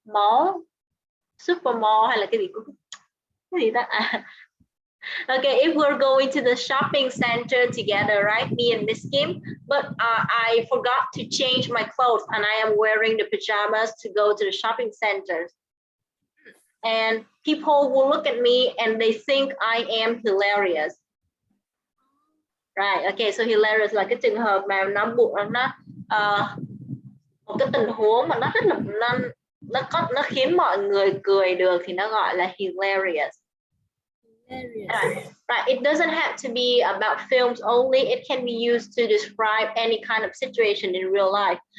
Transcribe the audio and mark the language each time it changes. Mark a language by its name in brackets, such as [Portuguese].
[Vietnamese] Mall, super mall hay là cái gì đó? [English] Okay, if we're going to the shopping center together, right? Me and Miss Kim, but I forgot to change my clothes and I am wearing the pajamas to go to the shopping center. And people will look at me and they think I am hilarious. [Vietnamese] Right, okay, so hilarious là cái trường hợp mà nó một cái tình huống mà nó rất là nó khiến mọi người cười được thì nó gọi là hilarious. [English] Right, it doesn't have to be about films only. It can be used to describe any kind of situation in real life.